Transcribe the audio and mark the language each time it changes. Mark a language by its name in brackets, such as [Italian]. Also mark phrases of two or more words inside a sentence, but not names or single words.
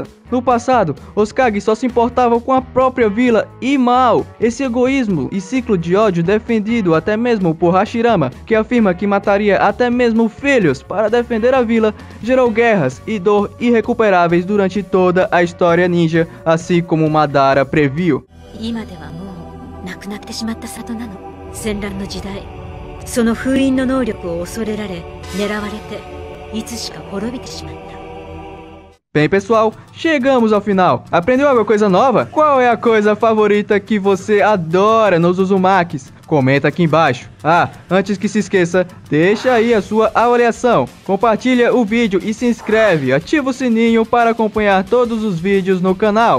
[Portuguese] No passado, os Kage só se importavam com a própria vila e mal. Esse egoísmo e ciclo de ódio defendido até mesmo por Hashirama, que afirma que mataria até mesmo filhos para defender a vila, gerou guerras e dor irrecuperáveis durante toda a história ninja, assim como Madara previu. [Japanese] 今ではもうなくなってしまった里なの。戦乱の時代、その封印の能力を恐れられ、狙われて、いつしか滅びてしまった。 [Portuguese] Bem, pessoal, chegamos ao final. Aprendeu alguma coisa nova? Qual é a coisa favorita que você adora nos Uzumakis? comenta aqui embaixo. Ah, antes que se esqueça, deixa aí a sua avaliação, compartilha o vídeo e se inscreve, ativa o sininho para acompanhar todos os vídeos no canal.